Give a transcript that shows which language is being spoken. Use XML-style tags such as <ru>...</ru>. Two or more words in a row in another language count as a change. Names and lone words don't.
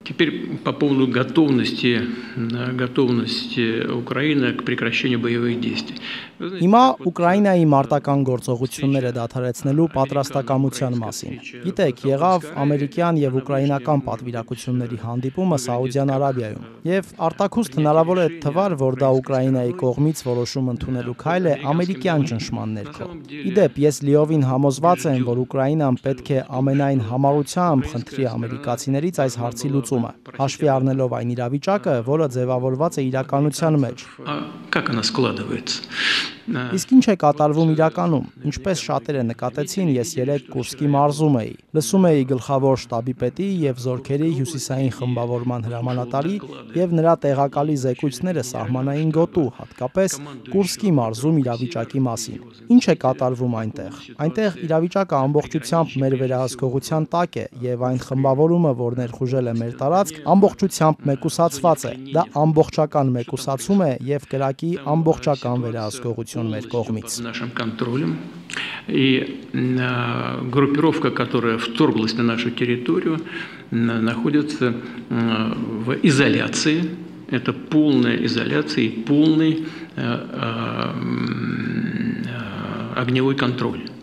<ru>Теперь по поводу готовности Украины к прекращению боевых действий.</ru> <hy>Հիմա Ուկրաինայի մարտական գործողությունները դադարեցնելու պատրաստակամության մասին։ Գիտեք, եղավ ամերիկյան եւ ուկրաինական պատվիրակությունների հանդիպումը Սաուդյան Արաբիայում, եւ արտաքուստ հնարավոր է թվար, որ դա Ուկրաինայի կողմից որոշում ընդունելու քայլ է ամերիկյան ճնշման ներքո։ Իդեպ, ես լիովին համոզված եմ, որ Ուկրաինան պետք է ամենայն համառությամբ խնդրի ամերիկացիներից այս հարցի լուծումը, հաշվի առնելով այն իրավիճակը, որը ձևավորված է իրականության մեջ։</hy> <ru>Как она складывается?</ru> <hy>Իսկ ինչ է կատարվում իրականում, ինչպես շատերը նկատեցին, ես երեկ Կուրսկի մարզում էի, լսում էի գլխավոր շտաբի պետի եւ զորքերի հյուսիսային խմբավորման հրամանատարի եւ նրա տեղակալի զեկույցները սահմանային գոտու, հատկապես Կուրսկի մարզում իրավիճակի մասին։ Ինչ է կատարվում այնտեղ։ Այնտեղ իրավիճակը ամբողջությամբ մեր վերահսկողության տակ է եւ այն խմբավորումը, որ ներխուժել է մեր տարածք, ամբողջությամբ մեկուսացված է։ Դա ամբողջական մեկուսացում է եւ կրակի ամբողջական վերահսկողություն մեր կողմից։</hy> <ru>Нашим контролем. И группировка, которая вторглась на нашу территорию, находится в изоляции. Это полная изоляция и полный огневой контроль.</ru>